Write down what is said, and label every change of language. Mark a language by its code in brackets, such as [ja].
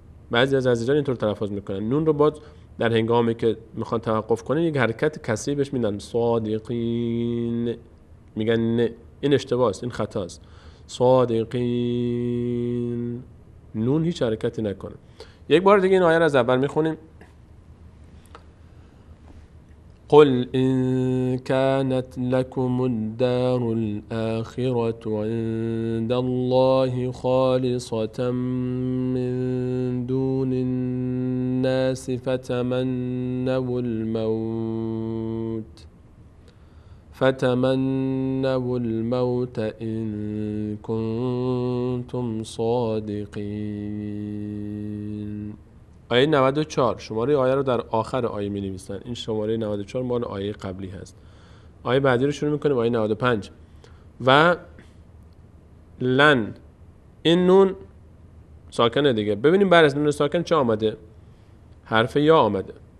[fa] بعضی از عزیزان اینطور تلفظ میکنن، نون رو باز در هنگامی که میخوان توقف کنن یک حرکت کسری بهش میدن، صادقین، میگن نه، این اشتباه است، این خطا است. صادقین، نون هیچ حرکتی نکنه. یک بار دیگه این آیه رو از اول میخونیم. [ar] قل إن كانت لكم الدار الآخرة عند الله خالصة من دون الناس فتمنوا الموت إن كنتم صادقين. [fa] آیه 94 شماره آیه رو در آخر آیه می نویسن. این شماره 94 مال آیه قبلی هست. آیه بعدی رو شروع میکنیم، آیه 95. و لن، این نون ساکنه دیگه. ببینیم بعد از نون ساکن چه آمده؟ حرف یا آمده.